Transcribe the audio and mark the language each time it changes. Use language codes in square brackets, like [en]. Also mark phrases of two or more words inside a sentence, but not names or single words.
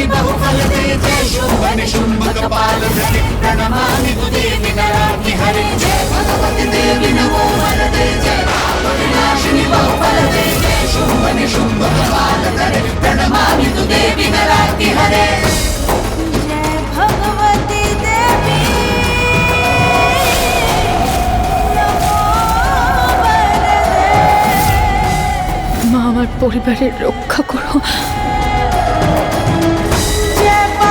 [sa] बहुफल दे, जय शुंभ निशुंभ कपाल धरे, प्रणमामि देवी नराति हरे। जय भगवती देवी नमो वरदे, जय पाप विनाशिनी बहुफल दे, जय शुंभ निशुंभ कपाल धरे, प्रणमामि देवी नराति हरे। जय भगवती देवी नमो वरदे। [bn] মা, আমার পরিবারের রক্ষা করো। [sa] जय